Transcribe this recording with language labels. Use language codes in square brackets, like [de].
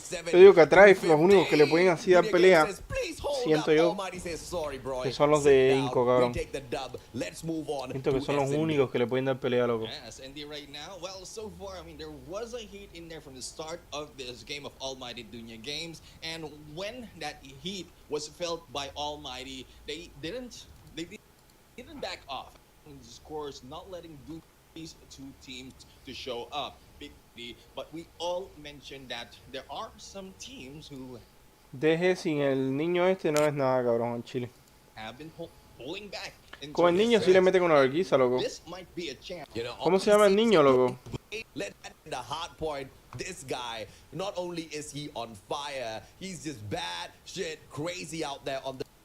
[es] Te digo que a Travis los únicos que le pueden así dar pelea, siento yo, que son los de Inco, cabrón. Siento que son los únicos que le pueden dar pelea, loco. [en] Yes, and right now, well, so far, I mean, there was a heat in there from the start of this game of Almighty Dunya Games, and when that heat was felt by Almighty, they didn't back off. Of course, not letting these two teams to show up. But we all mentioned that there are some teams who [es] Deje sin el niño este no es nada, cabrón, en Chile. [en] have been pulling back. [es] Con el niño sí le mete con una vergüenza, loco. [en] This might be a chance. [es] ¿Cómo se llama el niño, loco? [en] The hard point, this guy, not only is he on fire, he's just bad shit crazy out there on the